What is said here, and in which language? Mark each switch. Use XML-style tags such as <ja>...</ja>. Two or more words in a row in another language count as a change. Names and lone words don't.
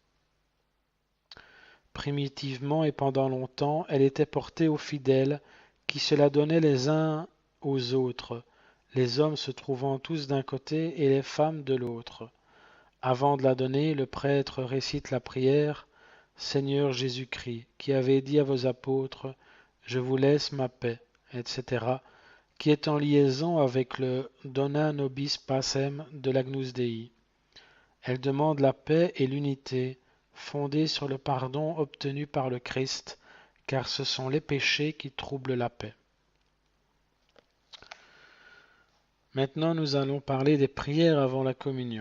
<fr>Primitivement et pendant longtemps, elle était portée aux fidèles qui se la donnaient les uns aux autres, les hommes se trouvant tous d'un côté et les femmes de l'autre. Avant de la donner, le prêtre récite la prière « Seigneur Jésus-Christ, qui avez dit à vos apôtres « Je vous laisse ma paix », etc., qui est en liaison avec le</fr> <la>Dona nobis pacem</la> <fr>de l'</fr> <la>Agnus Dei.</la> <fr>Elle demande la paix et l'unité, fondée sur le pardon obtenu par le Christ, car ce sont les péchés qui troublent la paix. Maintenant, nous allons parler des prières avant la communion.</fr>